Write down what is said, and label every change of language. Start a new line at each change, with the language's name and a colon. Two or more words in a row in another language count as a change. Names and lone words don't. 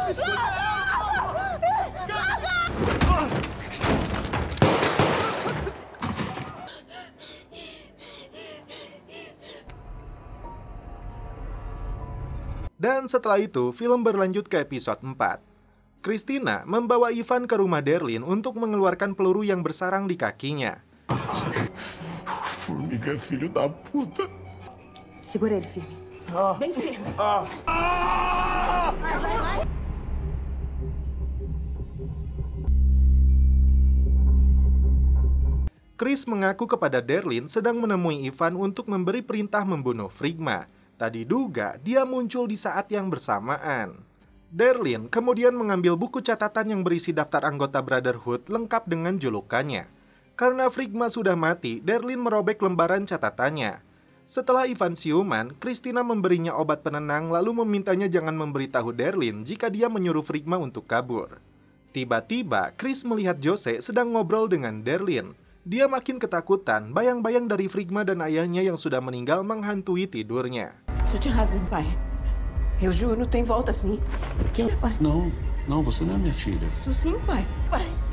Indonesian: Dan setelah itu, film berlanjut ke episode 4. Christina membawa Ivan ke rumah Derlin untuk mengeluarkan peluru yang bersarang di kakinya.
Portuguese: Formiga é filho da puta. Segura ele firme. Bem firme. Vai.
Indonesian: Chris mengaku kepada Derlin sedang menemui Ivan untuk memberi perintah membunuh Frigma. Tadi duga dia muncul di saat yang bersamaan. Derlin kemudian mengambil buku catatan yang berisi daftar anggota Brotherhood lengkap dengan julukannya. Karena Frigma sudah mati, Derlin merobek lembaran catatannya. Setelah Ivan siuman, Christina memberinya obat penenang lalu memintanya jangan memberitahu Derlin jika dia menyuruh Frigma untuk kabur. Tiba-tiba, Chris melihat Jose sedang ngobrol dengan Derlin. Dia makin ketakutan, bayang-bayang dari Frigma dan ayahnya yang sudah meninggal menghantui tidurnya.
Portuguese: Isso tinha razão, pai. Eu juro, tem volta sim. Quem é pai? Não, você não é minha filha. Isso sim, pai. Pai.